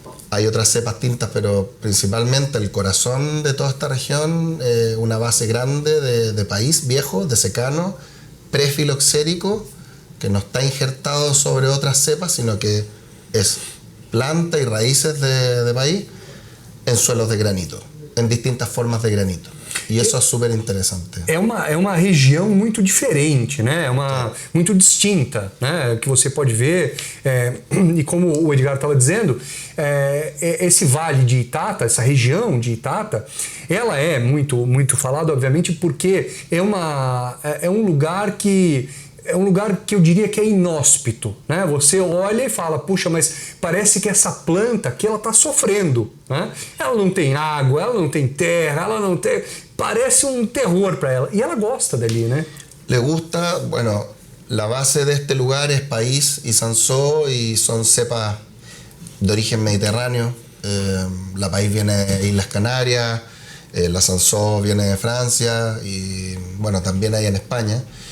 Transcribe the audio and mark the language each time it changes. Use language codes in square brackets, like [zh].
[es] Hay otras cepas tintas, pero principalmente el corazón de toda esta región, una base grande de País viejo, de secano, prefiloxérico, que no está injertado sobre otras cepas, sino que es planta y raíces de País en suelos de granito, en distintas formas de granito. [pt] E isso é super interessante. É uma região muito diferente, né? Muito distinta, né? Que você pode ver, e como o Edgar estava dizendo, esse vale de Itata, essa região de Itata, ela é muito, muito falada, obviamente, porque é um lugar que eu diria que é inóspito, né? Você olha e fala, puxa, mas parece que essa planta aqui, ela está sofrendo, né? Ela não tem água, ela não tem terra, ela não tem... Parece um terror para ela. E ela gosta dali, né? [es] Le gusta, bueno, la base de este lugar es País y Sansó y son cepas de origen mediterráneo. La País viene de Islas Canarias, la Sansó viene de Francia y bueno, también hay en España.